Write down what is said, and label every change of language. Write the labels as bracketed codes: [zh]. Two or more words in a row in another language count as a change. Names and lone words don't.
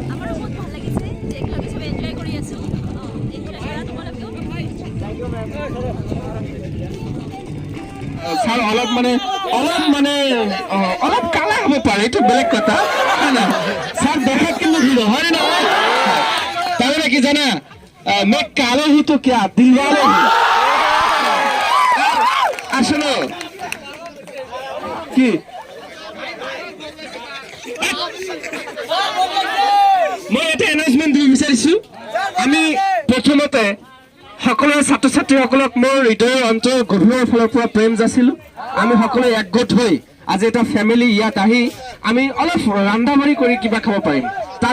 [as] আমাৰো বহুত ভাল লাগিছে যে একেলগে চবে এনজয় কৰি আছোঁ এনজয় কৰা তোমালোকেও ছাৰ অলপ কালা হ'ব পাৰে এইটো বেলেগ কথা হয় না ছাৰ দেখাত কিন্তু ভিৰ হয় না তাৰমানে কি জানা [hi] मैं कालो हूँ तो क्या दिल वाले हूँ [as] আসলে কি মই এটা এনাউন্সমেন্ট দিব বিচাৰিছো আমি প্ৰথমতে সকলো ছাত্ৰ ছাত্ৰীসকলক মোৰ হৃদয়ৰ অন্তৰৰ গভীৰৰ ফালৰ পৰা প্ৰেম যাচিলোঁ আমি সকলোৱে একগোট হৈ আজি এটা ফেমিলি ইয়াত আহি আমি অলপ ৰান্ধা বাঢ়ি কৰি কিবা খাব পাৰিম তাৰ